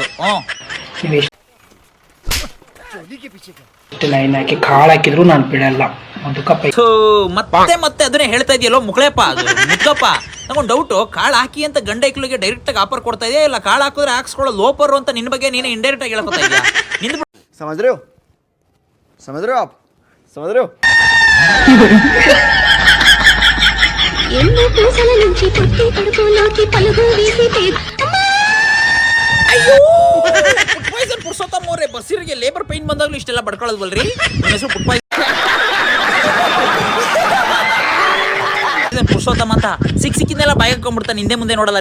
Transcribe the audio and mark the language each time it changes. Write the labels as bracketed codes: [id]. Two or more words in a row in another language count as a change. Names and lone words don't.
[kn] ನೀವು ಎಷ್ಟು ಲೈನ್ ಹಾಕಿ ಕಾಳು ಹಾಕಿದ್ರು ನಾನು ಬಿಡಲ್ಲ, ಮುದುಕಪ್ಪ. ಮತ್ತೆ ಮತ್ತೆ ಅದನ್ನೇ ಹೇಳ್ತಾ ಇದೆಯಲ್ಲೋ ಮುಕ್ಳೆಪ್ಪ, ಅದು ಮುದ್ದಪ್ಪ. ನಗೊಂದು ಡೌಟು, ಕಾಳು ಹಾಕಿ ಅಂತ ಗಂಡ ಇಕ್ಳಿಗೆ ಡೈರೆಕ್ಟ್ ಆಗಿ ಆಫರ್ ಕೊಡ್ತಾ ಇದೆಯಾ, ಇಲ್ಲ ಕಾಳು ಹಾಕಿದ್ರೆ ಹಾಕ್ಸ್ಕೊಳ್ಳೋ ಲೋಪರು ಅಂತ ನಿನ್ನ ಬಗ್ಗೆ ನೀನು ಇಂಡೈರೆಕ್ಟ್ ಆಗಿ ಹೇಳ್ಕೊತಾ ಇದೆಯಾ? ನಿಂದು [hi] ಸಮझ रहे हो आप समझ रहे हो? [kn] ಪುರುಷೋತ್ತಮ ಬಸ್ಸಿರಿಗೆ [en] labour pain [kn] ಬಂದಾಗ್ಲೂ ಇಷ್ಟೆಲ್ಲ ಬಡ್ಕೊಳ್ಳೋದ್ವಲ್ರಿ? ನನ್ನ ಹೆಸರು ಪುರುಷೋತ್ತಮ ಅಂತ ಸಿಕ್ಕಿನೆಲ್ಲ ಬಾಯಿ ಹಾಕೊಂಡ್ಬಿಡ್ತಾನೆ, ಹಿಂದೆ ಮುಂದೆ ನೋಡಲ್ಲ.